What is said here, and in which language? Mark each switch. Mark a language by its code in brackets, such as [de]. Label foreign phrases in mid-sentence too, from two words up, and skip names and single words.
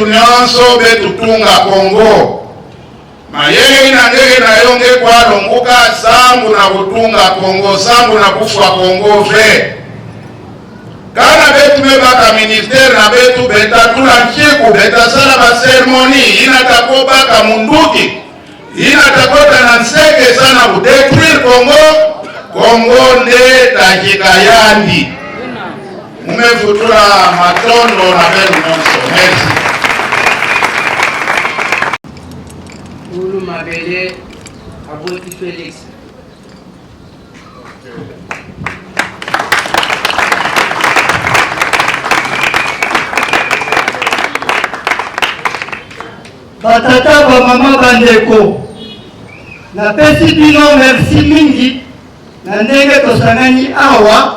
[ktu] nyonso betu tunga Kongo mayele ina ndege na yonge kwa longuka sambu na kutunga Kongo sambu na kufa Kongo fe kana betu bebaka ministere na betu betatula nchiku betasala baseremoni inatakobaka munduki inatakota na nseke sana kudetruire Kongo nde dakika yandi mumevutula matondo na benu nyonso. [fr] Merci. [ln] Ulu Mabele Aboti Felix. Batata ba mama bandeko napesi bino merci mingi na ndenge tosangani awa